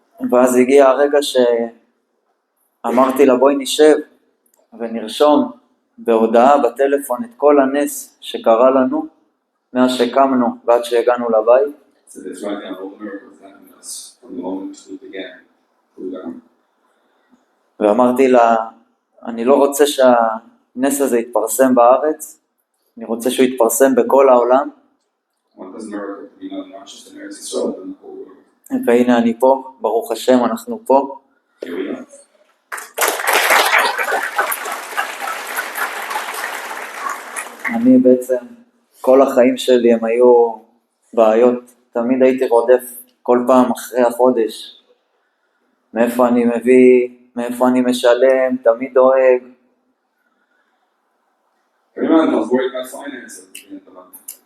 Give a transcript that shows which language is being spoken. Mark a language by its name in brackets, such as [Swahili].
[Hebrew] ואז הגיע הרגע שאמרתי לה בואי נשב ונרשום בהודעה בטלפון את כל הנס שקרה לנו, מאז שקמנו ועד שהגענו לבית. [English] So that's right now, all the miracles happened to us from the moment we began Pogrom. [Hebrew] ואמרתי לה, אני לא רוצה שהנס הזה יתפרסם בארץ, אני רוצה שהוא יתפרסם בכל העולם. [English] I want this miracle to be known not just in Eretz Yisrael, but in the whole world. [Hebrew] והנה אני פה, ברוך השם, אנחנו פה. [English] Here we are. [Hebrew] אני בעצם, כל החיים שלי הם היו בעיות, תמיד הייתי רודף כל פעם אחרי החודש, מאיפה אני מביא, מאיפה אני משלם, תמיד דואג. [English] Every month I was worried about finances at the end of the month.